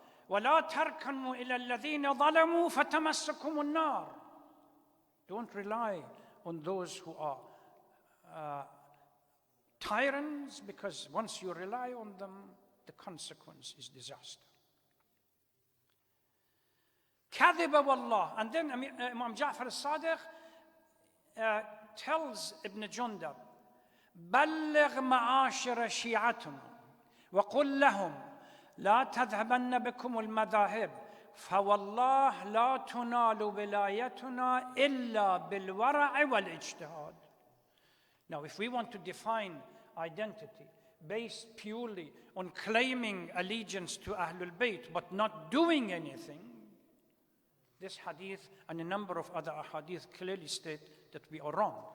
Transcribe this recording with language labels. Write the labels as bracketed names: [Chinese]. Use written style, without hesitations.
[Arabic] وَلَا تَرْكَنُوا إِلَى الَّذِينَ ظَلَمُوا فَتَمَسَّكُمُ النَّارِ. [English] Don't rely on those who are tyrants, because once you rely on them, the consequence is disaster. [Arabic] كذب والله. [English] And then Imam Ja'far al-Sadiq tells Ibn Jundab, [Arabic] بلغ معاشر شيعتنا وقل لهم لا تذهبن بكم المذاهب فوالله لا تنال ولايتنا إلا بالورع والاجتهاد. [English] Now, if we want to define identity based purely on claiming allegiance to Ahlul Bayt but not doing anything, this hadith and a number of other hadith clearly state that we are wrong.